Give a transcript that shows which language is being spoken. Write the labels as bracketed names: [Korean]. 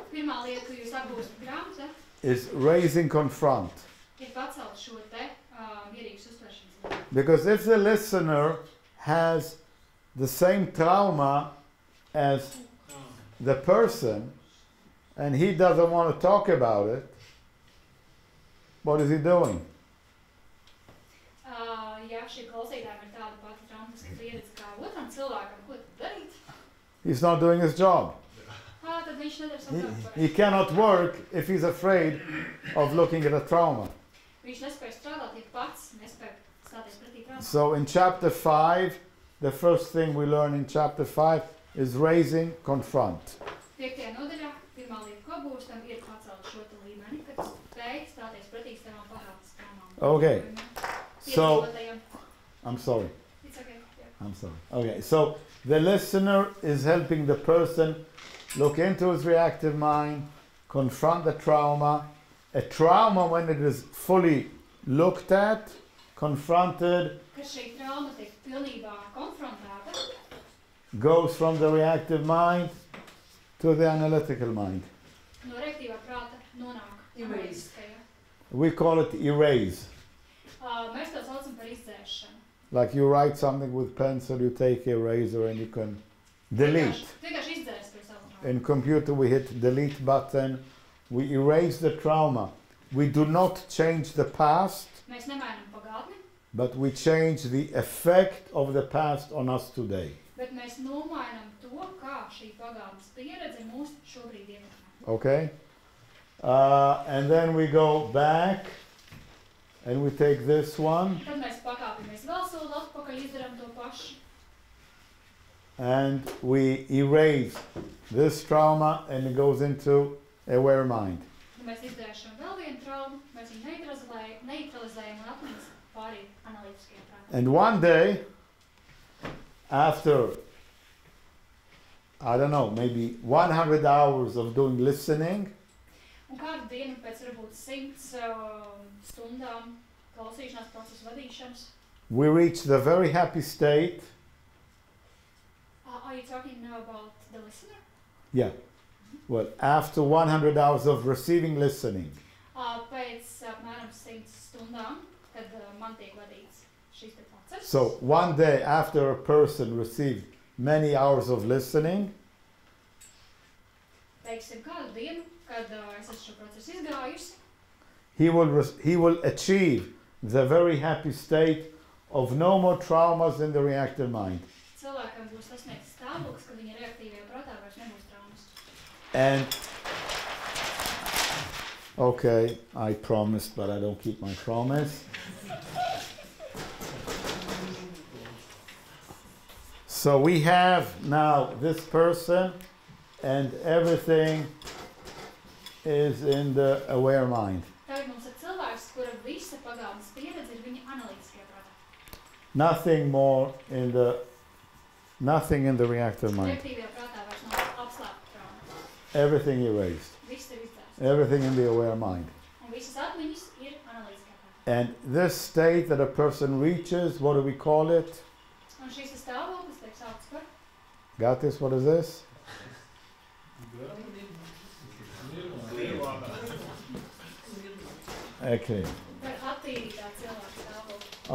[Latvian] pirmā lieta, ko jūs apgūstat grāmatā, [English] is raising confront. [Latvian] ir pacelt šo te mierīgas uztveršanas līmeni. [English] Because if the listener has the same trauma as the person and he doesn't want to talk about it, what is he doing? [Latvian] Ja šī klausītājiem ir tāda pati traumatiska pieredze kā otram cilvēkam, ko tad darīt? [English] He's not doing his job. [Latvian] Tad viņš nedara savu darbu. [English] He cannot work if he's afraid of looking at a trauma. [Latvian] Viņš nespēja strādāt, ja pats nespēja stāties pretī traumām. [English] So in chapter 5, the first thing we learn in chapter 5 is raising confront. [Latvian] 5. nodaļā pirmā lieta, ko apgūstam, ir pacelt šo te līmeni, kad spēj stāties pretī savām pagātnes traumām. [English] Okay. So, I'm sorry. It's okay. Yeah. I'm sorry. Okay, so the listener is helping the person look into his reactive mind, confront the trauma. A trauma, when it is fully looked at, confronted, [Latvian] Kad šī trauma tiek pilnībā konfrontēta, [English] goes from the reactive mind to the analytical mind. [Latvian] no reaktīvā prāta nonāk analītiskajā. [English] We call it erase. [Latvian] Mēs to saucam par izdzēšanu. [English] Like you write something with pencil, you take eraser and you can delete. [Latvian] Vienkārši izdzēst to savu traumu. [English] In computer we hit delete button, we erase the trauma. We do not change the past, [Latvian] Mēs nemainam pagātni, [English] but we change the effect of the past on us today. [Latvian] bet mēs nomainam to, kā šī pagātnes pieredze mūs šobrīd ietekmē. [English] Okay? And then we go back and we take this one [Latvian] Tad mēs pakāpjamies vēl soli atpakaļ, izdarām to pašu. [English] and we erase this trauma and it goes into aware mind. [Latvian] Tad mēs izdzēšam vēl vienu traumu, mēs viņu neutralizējam un atmetam pārī analītiskajam prātam. [English] And one day, after, I don't know, maybe 100 hours of doing listening, [Latvian] Un kādu dienu pēc varbūt 100 stundām klausīšanās procesu vadīšanas. [English] we reach the very happy state. Are you talking now about the listener? Yeah. Well, after 100 hours of receiving listening, [Latvian] Pēc apmēram 100 stundām, kad man tiek vadīts šīs te process. [English] so one day after a person received many hours of listening, [Latvian] Teiksim, kādu dienu, kad es esmu šo procesu izgājusi, [English] he will achieve the very happy state of no more traumas in the reactive mind. [Latvian] Cilvēkam būs sasniegts stāvoklis, ka viņa reaktīvajā prātā vairs nebūs traumas. [English] And okay, I promised, but I don't keep my promise. So we have now this person, and everything is in the aware mind. [Latvian] Tagad mums ir cilvēks, kura visa pagātnes pieredze ir viņa analītiskajā prātā. [English] Nothing in the reactive mind. [Latvian] Reaktīvajā prātā vairs nav apslēpta trauma. [English] Everything erased. [Latvian] Viss ir izdzēsts. [English] Everything in the aware mind. [Latvian] Un visas atmiņas ir analītiskajā prātā. [English] And this state that a person reaches, what do we call it? [Latvian] Un šīs ir stāvoklis tiek saukts par [English] Got this? What is this? Okay. [Latvian] par attīrītā cilvēka stāvokli.